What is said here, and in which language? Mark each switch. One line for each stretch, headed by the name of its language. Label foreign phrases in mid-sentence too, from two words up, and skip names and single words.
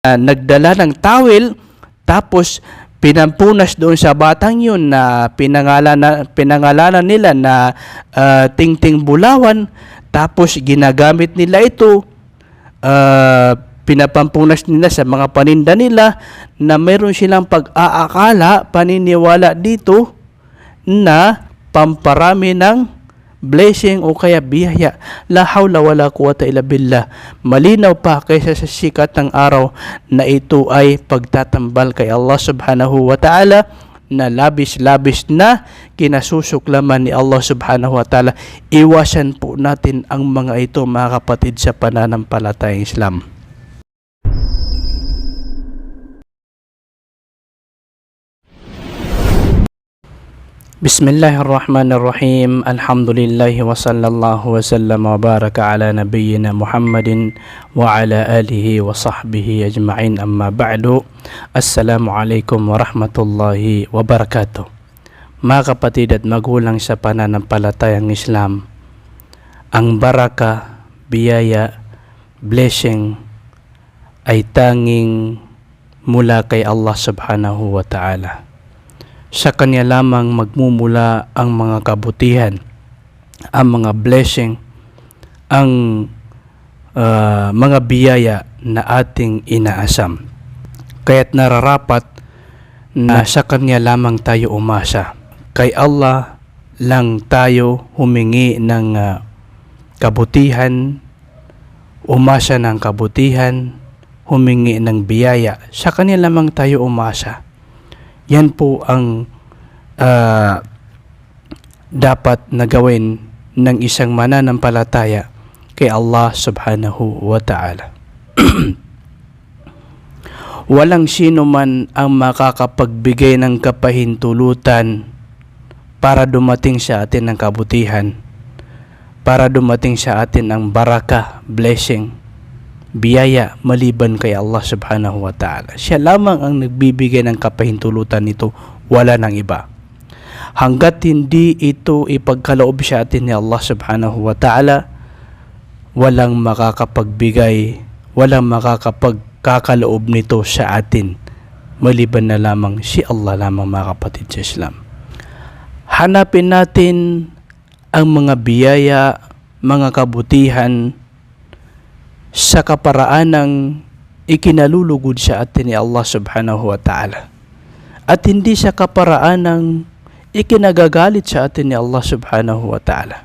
Filipino: nagdala ng tawel, tapos pinampunas doon sa batang yun na pinangalanan nila na Tingting Bulawan, tapos ginagamit nila ito, pinapampunas nila sa mga paninda nila na mayroon silang pag-aakala, paniniwala dito na pamparami ng blessing o kaya biyaya.
Arabic: لا حول ولا قوة إلا بالله.
Filipino: Malinaw pa kaysa sa sikat ng araw na ito ay pagtatambal kay Allah
Arabic: سبحانه وتعالى,
Filipino: na labis-labis na kinasusuklaman ni Allah
Arabic: سبحانه وتعالى.
Filipino: Iwasan po natin ang mga ito, mga kapatid, sa pananampalatayang Islam.
Arabic: Bismillahirrahmanirrahim. الحمد لله وصلى الله وسلم وبارك على نبينا محمد وعلى آله وصحبه أجمعين، أما بعد. السلام عليكم ورحمة الله وبركاته.
Filipino: Mga kapatid at magulang sa pananampalatayang Islam, ang baraka, biyaya, blessing ay tanging mula kay Allah
Arabic: سبحانه وتعالى.
Filipino: Sa Kanya lamang magmumula ang mga kabutihan, ang mga blessing, ang mga biyaya na ating inaasam. Kaya't nararapat na sa Kanya lamang tayo umasa. Kay Allah lang tayo humingi ng kabutihan, umasa ng kabutihan, humingi ng biyaya. Sa Kanya lamang tayo umasa. Yan po ang dapat na gawin ng isang mananampalataya kay Allah
Arabic: سبحانه وتعالى.
Filipino: Walang sino man ang makakapagbigay ng kapahintulutan para dumating sa atin ang kabutihan, para dumating sa atin ang baraka, blessing, biyaya, maliban kay Allah
Arabic: سبحانه وتعالى.
Filipino: Siya lamang ang nagbibigay ng kapahintulutan nito, wala nang iba. Hanggat hindi ito ipagkaloob sa atin ni Allah
Arabic: سبحانه وتعالى,
Filipino: walang makakapagbigay, walang makakapagkakaloob nito sa atin, maliban na lamang si Allah lamang, mga kapatid sa Islam. Hanapin natin ang mga biyaya, mga kabutihan sa kaparaanang ikinalulugod sa atin ni Allah
Arabic: سبحانه وتعالى,
Filipino: at hindi sa kaparaanang ikinagagalit sa atin ni Allah
Arabic: سبحانه وتعالى.